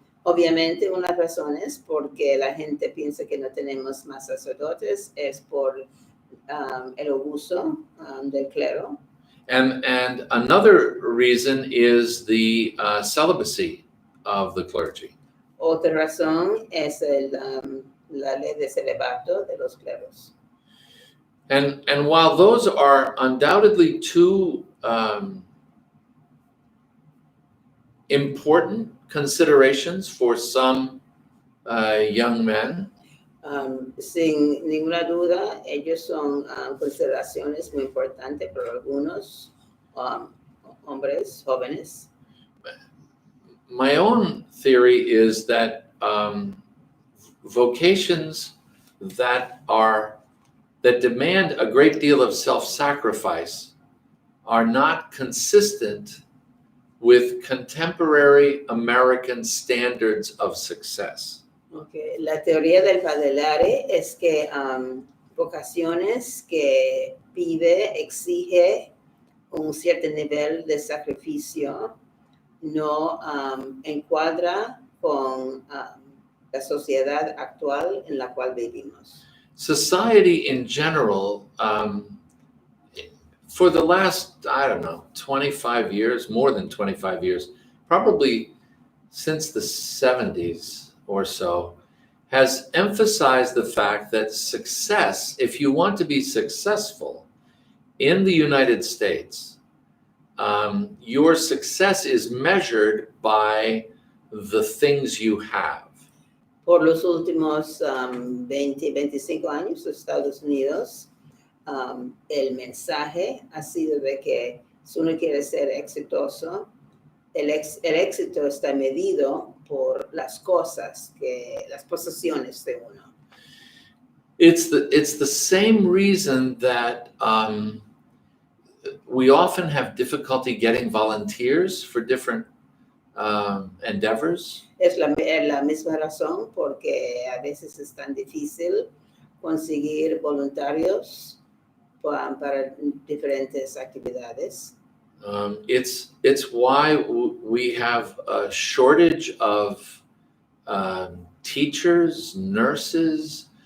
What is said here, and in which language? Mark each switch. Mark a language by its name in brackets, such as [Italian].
[Spanish] obviamente una de las razones porque la gente piensa que no tenemos más sacerdotes es por el abuso del clero. [English] And another reason is the celibacy of the clergy. [Spanish] Otra razón es la ley de celibato de los cleros. [English] And while those are undoubtedly two important considerations for some young men, [Spanish] Sin ninguna duda, ellos son consideraciones muy importantes para algunos hombres jóvenes. [English] my own theory is that vocations that demand a great deal of self-sacrifice are not consistent with contemporary American standards of success. Okay. [Spanish] La teoría del Padre Lare es que vocaciones que exige un cierto nivel de sacrificio no encuadra con la sociedad actual en la cual vivimos. [English] Society in general, for the last, 25 years, more than 25 years, probably since the 70s or so, has emphasized the fact that success, if you want to be successful in the United States, your success is measured by the things you have. [Spanish] Por los últimos 25 años, Estados Unidos, el mensaje ha sido de que si uno quiere ser exitoso, el éxito está medido por las cosas, las posesiones de uno. [English] It's the same reason that we often have difficulty getting volunteers for different endeavors. [Spanish] Es la misma razón porque a veces es tan difícil conseguir voluntarios para diferentes actividades. [English] It's why we have a shortage of teachers, nurses.